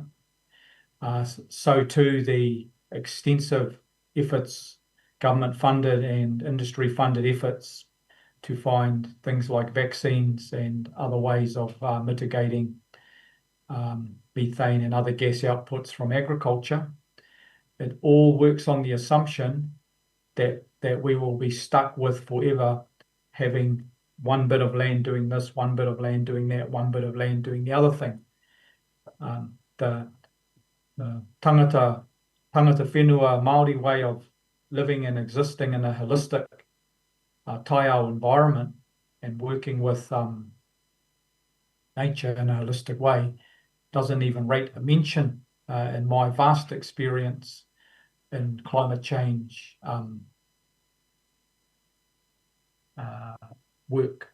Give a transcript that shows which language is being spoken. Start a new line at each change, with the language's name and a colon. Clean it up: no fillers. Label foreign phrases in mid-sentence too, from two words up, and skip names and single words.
English: So too the extensive efforts, government-funded and industry-funded efforts to find things like vaccines and other ways of mitigating methane and other gas outputs from agriculture. It all works on the assumption that we will be stuck with forever having one bit of land doing this, one bit of land doing that, one bit of land doing the other thing. The
Māori: tangata whenua Māori
English: way of living and existing in a holistic taiao environment and working with nature in a holistic way doesn't even rate a mention and my vast experience in climate change work.